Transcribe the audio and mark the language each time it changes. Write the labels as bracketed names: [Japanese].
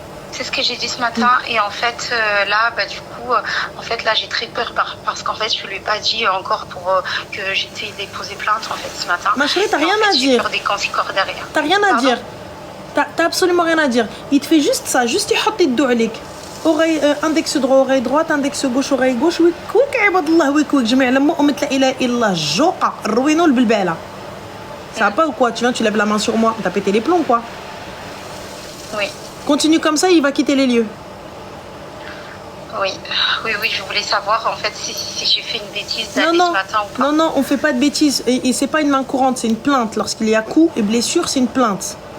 [French] C'est ce que j'ai dit ce matin et en fait là du coup en fait là j'ai très peur parce qu'en fait je lui ai pas dit encore pour que j'étais déposé plainte en fait ce matin. Ma chérie, t'as rien à dire. J'ai peur des conséquences derrière. T'as rien à dire. T'as absolument rien à dire. Il te fait juste ça, juste [Arabic] يحط يده عليك. [French] Oreille index droit, oreille droite, index gauche, oreille gauche. [Arabic] ويك عباد الله ويك جميع لما أمة لا إله إلا الله الجوقة الروينو البلبالة. [French] Ça va pas ou quoi? Tu viens, tu lèves la main sur moi. T'as pété les plombs quoi? Oui. Continue comme ça, il va quitter les lieux. Oui, je voulais savoir en fait si j'ai fait une bêtise ce matin ou pas. Non, on fait pas de bêtises. Et c'est pas une main courante, c'est une plainte. Lorsqu'il y a coup et blessure, c'est une plainte.